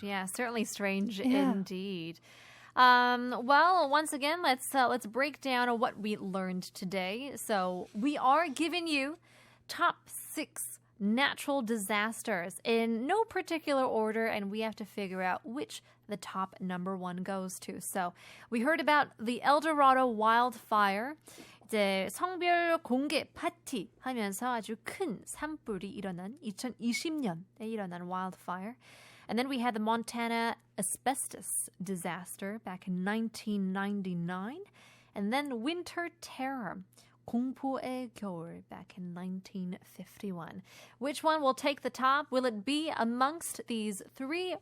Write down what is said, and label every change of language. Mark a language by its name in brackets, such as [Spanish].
[English] Yeah, certainly strange indeed. Well, once again, let's break down what we learned today. So we are giving you top 6 natural disasters in no particular order, and we have to figure out which the top number 1 goes to. So we heard about the Dorado Wildfire. [Korean] 이제 성별 공개 파티 하면서 아주 큰 산불이 일어난 2020년에 일어난 wildfire. [English] And then we had the Montana Asbestos disaster back in 1999. And then winter terror, [Korean] 공포의 겨울, [English] back in 1951. Which one will take the top? Will it be amongst these 3?